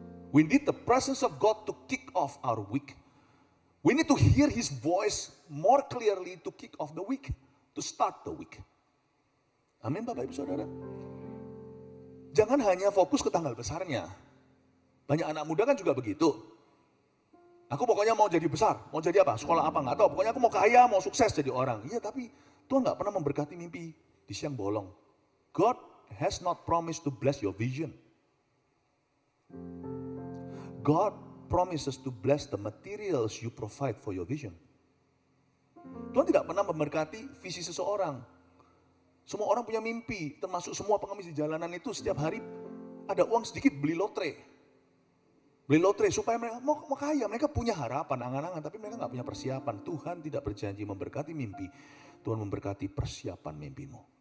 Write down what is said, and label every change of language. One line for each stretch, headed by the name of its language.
English: We need the presence of God to kick off our week. We need to hear His voice more clearly to kick off the week, to start the week.
Indonesian: Amin Bapak Ibu Saudara. Jangan hanya fokus ke tanggal besarnya. Banyak anak muda kan juga begitu. Aku pokoknya mau jadi besar, mau jadi apa, sekolah apa nggak tahu. Pokoknya aku mau kaya, mau sukses jadi orang. Iya tapi Tuhan nggak pernah memberkati mimpi di siang bolong.
English: God has not promised to bless your vision. God promises to bless the materials you provide for your vision.
Indonesian: Tuhan tidak pernah memberkati visi seseorang. Semua orang punya mimpi, termasuk semua pengemis di jalanan itu setiap hari ada uang sedikit beli lotre. Beli lotre supaya mereka mau kaya, mereka punya harapan, angan-angan, tapi mereka gak punya persiapan. Tuhan tidak berjanji memberkati mimpi, Tuhan memberkati persiapan mimpimu.